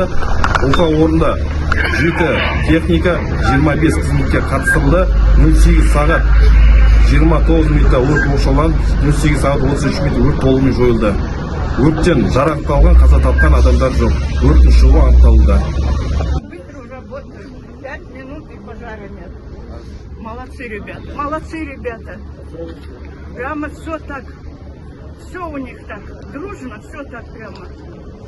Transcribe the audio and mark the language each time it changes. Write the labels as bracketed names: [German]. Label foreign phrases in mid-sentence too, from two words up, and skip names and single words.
[Kazakh] Оқиға орнында 7 техника 25 қызметке қатыстырылды. 08 сағат 29 өрт оқшауланып, 08 сағат 33 өрт толығымен жойылды. Өрттен жарақат алған, қаза тапқан адамдар жоқ. Өрттің шығуы анықталуда. [Russian] Быстро работают. 5 минут и пожара нет. Молодцы, ребята. Молодцы, ребята. Прямо все так. Все у них так. Дружно, все так прямо.